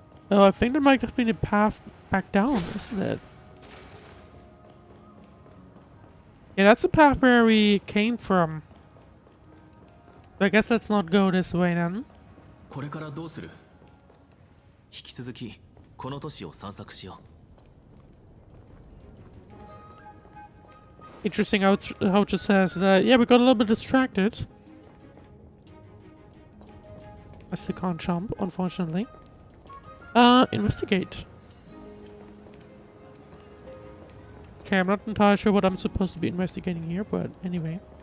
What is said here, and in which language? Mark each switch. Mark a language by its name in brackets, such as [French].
[English] Oh, I think there might have been a path back down, isn't it? Yeah, that's the path where we came from. So I guess let's not go this way then. [Japanese] これからどうする? 引き続きこの都市を散策しよう. [English] Interesting how it just says that, yeah, we got a little bit distracted. I still can't jump, unfortunately. Investigate. Okay, I'm not entirely sure what I'm supposed to be investigating here, but anyway.